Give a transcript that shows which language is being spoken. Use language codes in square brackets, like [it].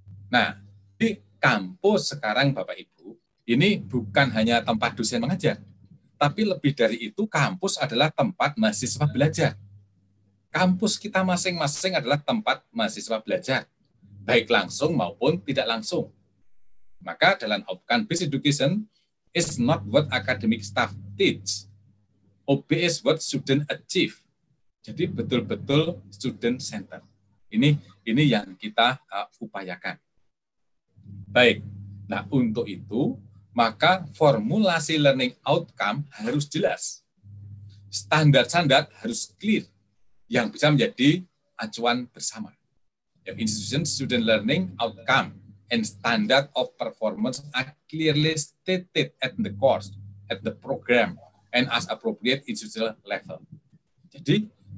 [id] Nah, di kampus sekarang Bapak Ibu, ini bukan hanya tempat dosen mengajar, tapi lebih dari itu kampus adalah tempat mahasiswa belajar. Kampus kita masing-masing adalah tempat mahasiswa belajar, baik langsung maupun tidak langsung. Maka dalam [en] outcome-based education, is not what academic staff teach. OB is what student achieve. [id] Jadi betul-betul student center. Ini yang kita upayakan. Baik. Nah, untuk itu maka formulasi learning outcome harus jelas. Standar-standar harus clear yang bisa menjadi acuan bersama. [en] Institution student learning outcome and standard of performance are clearly stated at the course, at the program, and as appropriate institutional level. [id] Jadi,